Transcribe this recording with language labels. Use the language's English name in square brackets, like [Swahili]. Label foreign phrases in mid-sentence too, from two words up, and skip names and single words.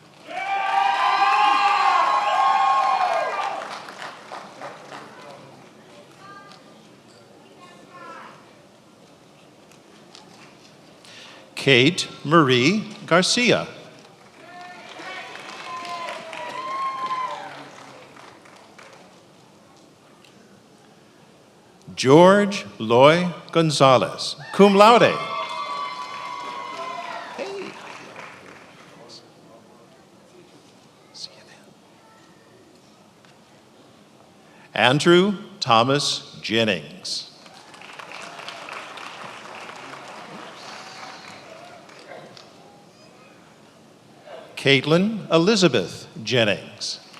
[English] Kate Marie Garcia. George Loy Gonzalez, [Latin] cum laude. [English] Andrew Thomas Jennings. Caitlin Elizabeth Jennings.